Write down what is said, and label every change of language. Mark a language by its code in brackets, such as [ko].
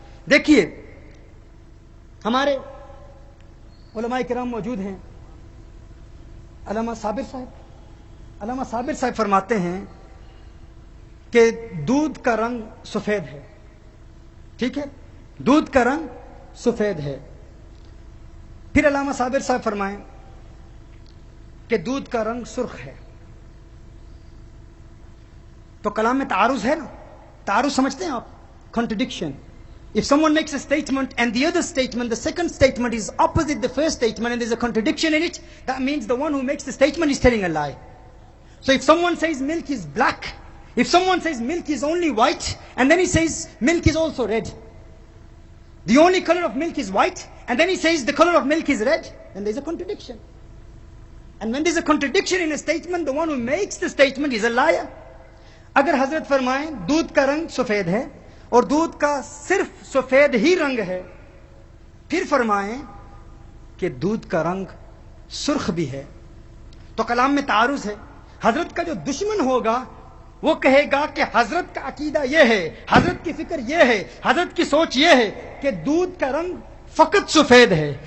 [ur] دیکھیے ہمارے علماء کرام موجود ہیں, علامہ صابر صاحب فرماتے ہیں کہ دودھ کا رنگ سفید ہے, ٹھیک ہے, دودھ کا رنگ سفید ہے. پھر علامہ صابر صاحب فرمائیں کہ دودھ کا رنگ سرخ ہے. تو کلام میں تعارض ہے نا, تعارض سمجھتے ہیں آپ, contradiction. [en] If someone makes a statement and the other statement, the second statement is opposite the first statement and there's a contradiction in it, that means the one who makes the statement is telling a lie. So if someone says milk is black, if someone says milk is only white and then he says milk is also red, the only color of milk is white and then he says the color of milk is red, then there's a contradiction. And when there's a contradiction in a statement, the one who makes the statement is a liar. [ur] اگر حضرت فرمائیں دودھ کا رنگ سفید ہے اور دودھ کا صرف سفید ہی رنگ ہے, پھر فرمائیں کہ دودھ کا رنگ سرخ بھی ہے, تو کلام میں تعارض ہے. حضرت کا جو دشمن ہوگا وہ کہے گا کہ حضرت کا عقیدہ یہ ہے, حضرت کی فکر یہ ہے, حضرت کی سوچ یہ ہے کہ دودھ کا رنگ فقط سفید ہے.